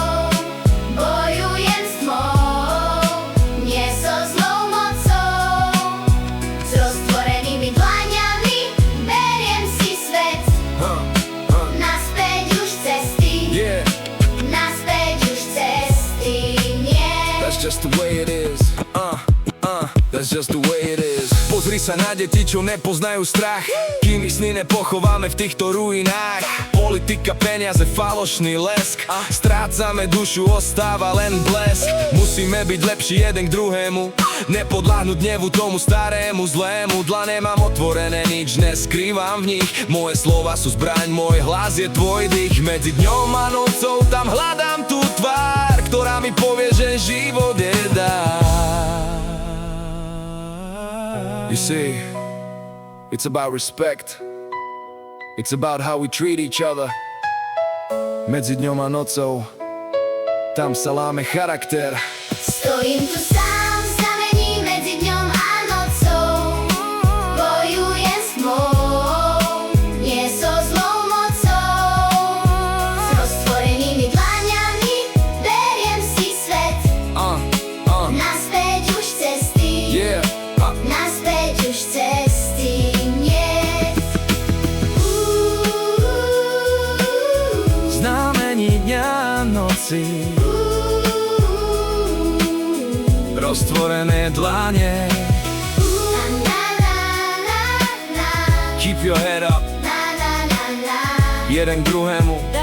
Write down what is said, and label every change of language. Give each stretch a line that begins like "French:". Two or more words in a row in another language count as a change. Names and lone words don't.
Slovak: Bojujem s tmou, nie so zlou mocou. S roztvorenými dlaňami beriem si svet. Naspäť už cesty, naspäť už cesty nie.
English: That's just the way it is. That's just the way it is.
Slovak: Pozri sa na deti, čo nepoznajú strach, kým ich sny nepochováme v týchto ruinách. Politika, peniaze, falošný lesk. Strácame dušu, ostáva len blesk. Musíme byť lepší jeden k druhému, nepodľahnúť hnevu tomu starému zlému. Dlane mám otvorené, nič neskrývam v nich. Moje slova sú zbraň, môj hlas je tvoj dých. Medzi dňom a nocou tam hľadám tú tvár, ktorá mi povie, že život je dar.
English: You see, it's about respect. It's about how we treat each other.
Slovak: Medzi dňom a nocou tam sa láme charakter. Stojím tu sám, znamení medzi dňom a nocou. Bojujem s tmou, nie so zlou mocou. S roztvorenými dlaňami beriem si svet. Naspäť už cesty, naspäť už cesty nie. Znamení dňa a noci, roztvorené dlane.
English: Keep your head up,
Slovak: jeden k druhému.